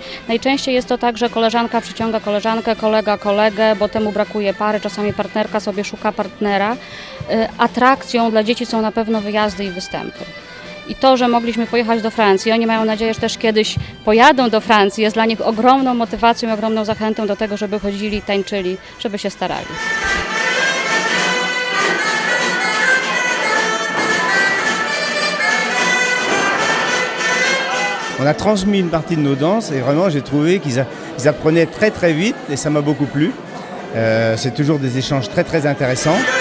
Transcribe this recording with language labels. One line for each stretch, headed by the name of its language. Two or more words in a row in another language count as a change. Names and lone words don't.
Polish: Najczęściej jest to tak, że koleżanka przyciąga koleżankę, kolega kolegę, bo temu brakuje pary, czasami partnerka sobie szuka partnera. Atrakcją dla dzieci są na pewno wyjazdy i występy. I to, że mogliśmy pojechać do Francji, oni mają nadzieję, że też kiedyś pojadą do Francji, jest dla nich ogromną motywacją, ogromną zachętą do tego, żeby chodzili, tańczyli, żeby się starali.
French: On a transmis une partie de nos danses et vraiment j'ai trouvé qu'ils apprenaient très très vite et ça m'a beaucoup plu. C'est toujours des échanges très très intéressants.